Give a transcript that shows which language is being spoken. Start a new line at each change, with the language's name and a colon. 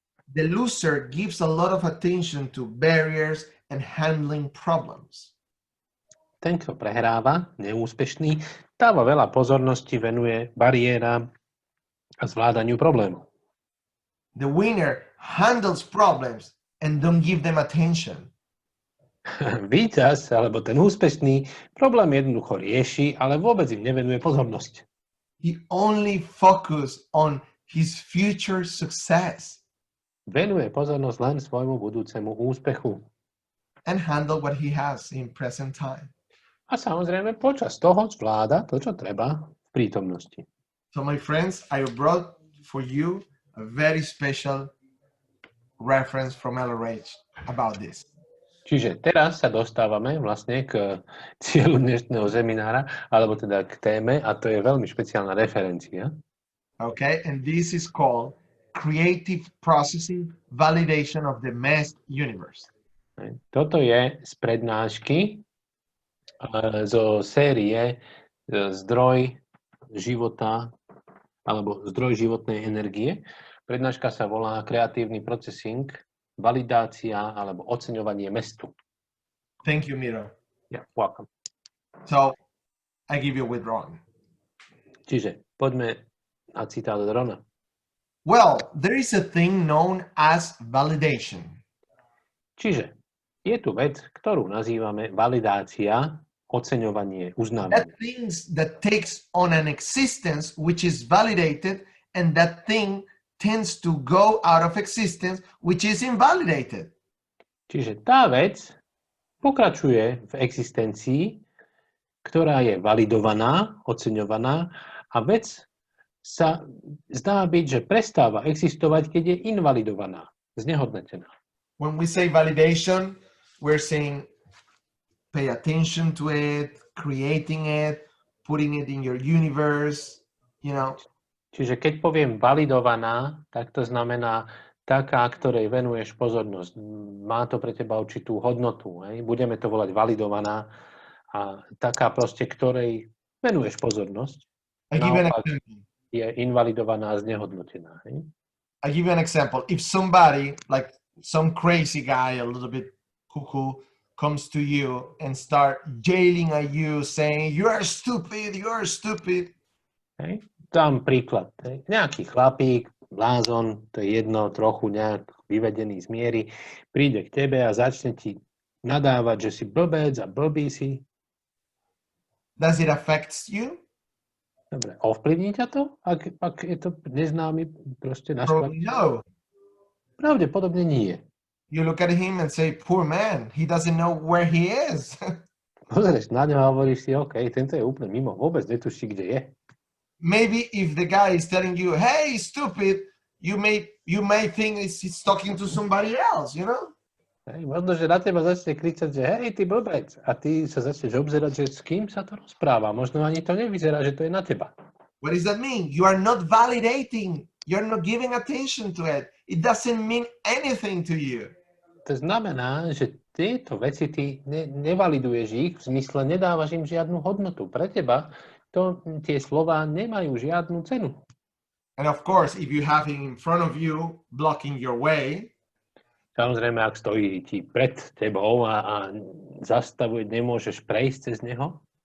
English: The loser gives a lot of attention to barriers and handling problems.
Slovak: Ten, kto prehráva, neúspešný, dáva veľa pozornosti, venuje bariéram a zvládaniu problémov.
English: The winner handles problems and don't give them attention.
Slovak: Víťaz, alebo ten úspešný, problém jednoducho rieši, ale vôbec im nevenuje pozornosť.
English: He only focuses on his future success.
Slovak: Venuje pozornosť len svojmu budúcemu úspechu.
English: And handle what he has in present time.
Slovak: A samozrejme počas toho zvláda to, čo treba v prítomnosti.
English: So my friends, I brought for you a very special reference from LRH about this.
Slovak: Čiže teraz sa dostávame vlastne k cieľu dnešného seminára, alebo teda k téme, a to je veľmi špeciálna referencia.
English: Okay, and this is called Creative Processing Validation of the Mass Universe.
Slovak: Toto je z prednášky zo série Zdroj života alebo Zdroj životnej energie. Prednáška sa volá Kreatívny procesing, validácia alebo oceňovanie mestu.
English: Thank you, Miro. Yeah, welcome. So, I give you with Ron.
Slovak: Čiže poďme na citát od Rona.
English: Well, there is a thing known as validation.
Slovak: Čiže je tu vec, ktorú nazývame validácia, oceňovanie, uznávanie.
English: That things that takes on an existence which is validated, and that thing tends to go out of existence which is invalidated.
Slovak: Čiže tá vec pokračuje v existencii, ktorá je validovaná, oceňovaná, a vec sa zdá byť, že prestáva existovať, keď je invalidovaná, znehodnotená.
English: When we say validation, we're saying pay attention to it, creating it, putting it in your universe, you know.
Slovak: Čiže keď poviem validovaná, tak to znamená taká, ktorej venuješ pozornosť. Má to pre teba určitú hodnotu. Hej? Budeme to volať validovaná a taká proste, ktorej venuješ pozornosť. Naopak je invalidovaná a znehodnotená. Hej?
English: I give you an example. If somebody, like some crazy guy, a little bit cuckoo, comes to you and start yelling at you, saying, you are stupid, you are stupid.
Slovak: Hej? Dám príklad. Hej? Nejaký chlapík, blázon, to je jedno, trochu nejak vyvedený z miery, príde k tebe a začne ti nadávať, že si blbec a blbý si.
English: Does it affect you?
Slovak: Dobre, ovplyvní ťa to? Ak je to neznámy proste naštvaný?
English: No.
Slovak: Pravdepodobne nie.
English: You look at him and say, poor man, he doesn't know where he is.
Slovak: Pozrieš na ňo a hovoríš si, OK, tento je úplne mimo, vôbec netuší, kde je.
English: Maybe if the guy is telling you, hey, stupid, you may think he's talking to somebody else, you know?
Slovak: Hej, možno, že na teba začne kričať, že hej, ty blbec. A ty sa začneš obzerať, že s kým sa to rozpráva. Možno ani to nevyzerá, že to je na teba.
English: What does that mean? You are not validating. You're not giving attention to it. It doesn't mean anything to you.
Slovak: To znamená, že tieto veci ty nevaliduješ ich, v zmysle nedávaš im žiadnu hodnotu. Pre teba tie slova nemajú žiadnu cenu.
English: And of course, if you have him in front of you, blocking your way,
Slovak: samozrejme, ak stojí ti pred tebou a zastavuje, nemôžeš prejsť cez neho,